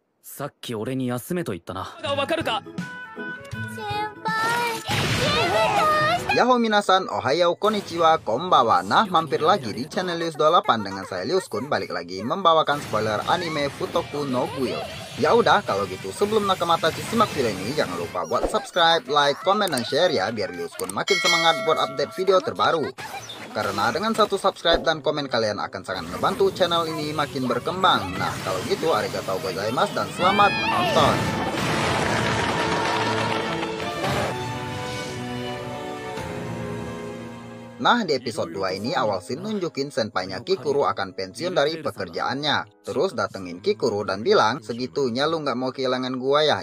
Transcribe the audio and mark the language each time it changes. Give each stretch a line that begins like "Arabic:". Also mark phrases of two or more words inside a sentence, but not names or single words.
Japanese: さっき俺に休めと言ったな。わかるか。やっほー みなさん、おはよう、こんにちは、こんばんは.
Indonesian: Nah, mampir lagi di channel Lius28 dengan saya Liuskun, balik lagi membawakan spoiler anime Futoku no Guil. Ya udah, kalau gitu sebelum Nakamatachi simak video ini, jangan lupa buat subscribe, like, komen, dan share ya, biar Liuskun makin semangat buat update video terbaru. Karena dengan satu subscribe dan komen kalian akan sangat membantu channel ini makin berkembang. Nah, kalau gitu
Japanese: ありがとうございます
Indonesian: dan selamat menonton. Nah, di episode 2 ini awal scene nunjukin senpainya Kikuru akan pensiun dari pekerjaannya. Terus datengin Kikuru dan bilang, segitunya lu nggak mau kehilangan gua ya?